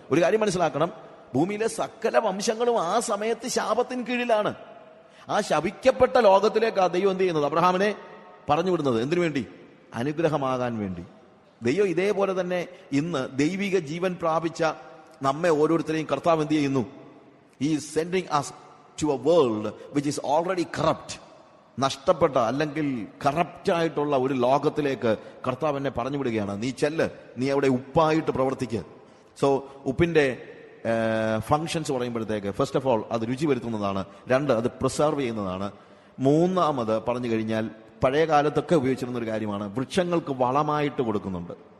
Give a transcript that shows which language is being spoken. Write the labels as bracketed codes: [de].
[ml] ഒരു കാര്യം മനസ്സിലാക്കണം, ഭൂമിയിലെ സകല വംശങ്ങളും ആ സമയത്ത് ശാപത്തിന് കീഴിലാണ്. ആ ശപിക്കപ്പെട്ട ലോകത്തിലേക്ക് ആ ദൈവം എന്ത് ചെയ്യുന്നത്? അബ്രഹാമിനെ പറഞ്ഞു വിടുന്നത് എന്തിനു വേണ്ടി? അനുഗ്രഹമാകാൻ വേണ്ടി. ദൈവം ഇതേപോലെ തന്നെ ഇന്ന് ദൈവിക ജീവൻ പ്രാപിച്ച നമ്മെ ഓരോരുത്തരെയും കർത്താവ് എന്ത് ചെയ്യുന്നു? [en] He is sending us to a world which is already corrupt. [ml] നഷ്ടപ്പെട്ട അല്ലെങ്കിൽ കറപ്റ്റായിട്ടുള്ള ഒരു ലോകത്തിലേക്ക് കർത്താവ് എന്നെ പറഞ്ഞു വിടുകയാണ്. നീ ചെല്ല്, നീ അവിടെ ഉപ്പായിട്ട് പ്രവർത്തിക്കുക. സോ ഉപ്പിന്റെ ഫങ്ഷൻസ് പറയുമ്പോഴത്തേക്ക് [en] first of all [ml] അത് രുചി വരുത്തുന്നതാണ്. രണ്ട്, അത് പ്രിസർവ് ചെയ്യുന്നതാണ്. മൂന്നാമത് പറഞ്ഞു കഴിഞ്ഞാൽ പഴയ കാലത്തൊക്കെ ഉപയോഗിച്ചിരുന്ന ഒരു കാര്യമാണ്, വൃക്ഷങ്ങൾക്ക് വളമായിട്ട് കൊടുക്കുന്നുണ്ട്.